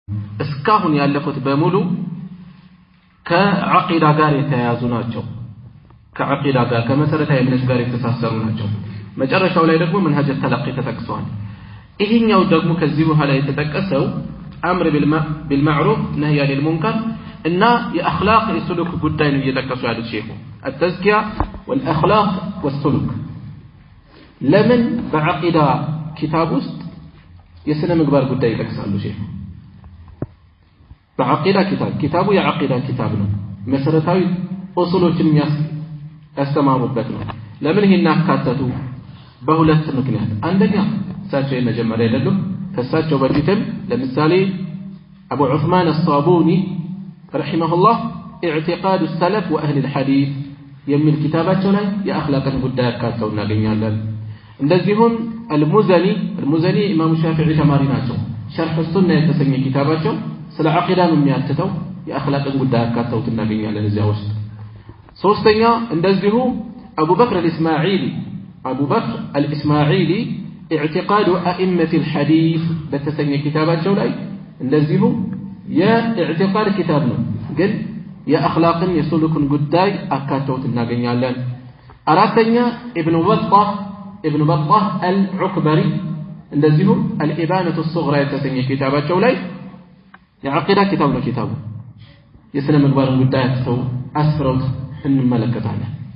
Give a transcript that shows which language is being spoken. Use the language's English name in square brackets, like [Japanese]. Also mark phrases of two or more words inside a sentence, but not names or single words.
[Amharic] እስካሁን ያለፉት በሙሉ ከዓቂዳ ጋር የተያያዙ ናቸው። ከዓቂዳ ጋር ከመሰረታዊ እምነት ጋር የተሳሰሩ ናቸው። መጨረሻው ላይ ደግሞ [Arabic] منهج التلقي [Amharic] ተጠቅሷል። ይሄኛው ደግሞ ከዚህ በኋላ የተጠቀሰው [Arabic] أمر بالمعروف نهي عن المنكر [Amharic] እና የአኽላቅ የሱሉክ ጉዳይ ነው እየጠቀሱ ያሉት ሼኹ [Arabic] التزكية والأخلاق والسلوك [Amharic] ለምን በዓቂዳ ኪታብ ውስጥ የስነ ምግባር ጉዳይ ይጠቅሳሉ ሼኹ በዓቂዳ ኪታቡ የዓቂዳ ኪታብ ነው መሰረታዊ ኡሱሎችን ያስተማሩበት ነው ለምን ይሄን አካተቱ በሁለት ምክንያት አንደኛ እሳቸው የመጀመሪያ አይደሉም ከእሳቸው በፊትም ለምሳሌ አቡ ዑስማን الصابوني [Arabic] رحمه الله [Amharic] اعتقاد السلف واهل الحديث የሚል ኪታባቸው ላይ የአኽላቅን ጉዳይ አካተው እናገኛለን እንደዚሁም المزني ኢማሙ ሻፊዒ ተማሪ ናቸው ሸርህ ሱና የተሰኘ ኪታባቸው ስለ ዓቂዳ ነው የሚያትተው የአኽላቅን ጉዳይ አካተው እናገኛለን እዚያ ውስጥ ሶስተኛ እንደዚሁ አቡበክር الإسماعيلي اعتقاد أئمة الحديث بتسنى كتابات ላይ እንደዚሁ የኢዕቲቃድ ኪታብ ነው ግን የአኽላቅን የሱሉክን ጉዳይ አካተውት እናገኛለን አራተኛ ኢብኑ በጣህ አልዑክበሪ እንደዚሁ አልኢባነቱ الصغرى የተሰኘ ኪታባቸው ላይ የዓቂዳ ኪታብ ነው ኪታቡ የስነ ምግባርን ጉዳይ አስፍረውት እንመለከታለን